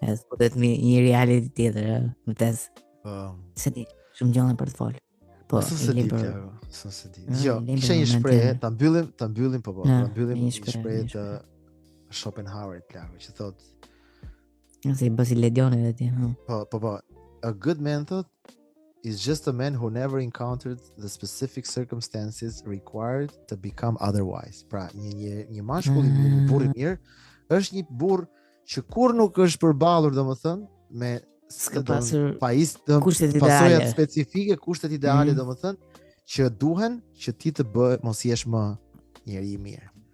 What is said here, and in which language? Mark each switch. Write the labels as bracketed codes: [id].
[sq] Po të një reality tjetër, vërtet. Po. Se di, shumë gjëra për të folë. Po, se di. Jo, kisha një shprehje, ta mbyllim po. Ta mbyllim një shprehje të Schopenhauerit plak, që thotë se i bësi Ledioni dhe ti. Po. [en] A good man thought is just a man who never encountered the specific circumstances required to become otherwise. [sq] Pra, një mashkull, një burr i mirë, është një burr që kur nuk është përballur, domethënë, me kushtet ideale specifike, kushtet ideale, domethënë, që duhen që ti të mos jesh më njeri i mirë.